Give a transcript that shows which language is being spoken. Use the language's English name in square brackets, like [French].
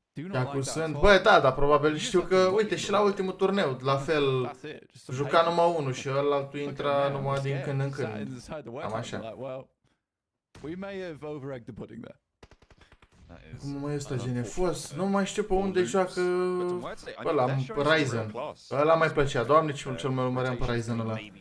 [Romanian] Dacă sunt... Bă, da, dar probabil știu că, uite, și la ultimul turneu, la fel, juca numai unul și ălaltul intra numai din când în când. Cam așa. [English] We may have over-egged the pudding there. [Romanian] Cum mai ăsta genefos? Nu mai știu pe unde joacă ăla, Ryzen. Ăla mai plăcea, doamne, cel mai urmăream pe Ryzen ăla.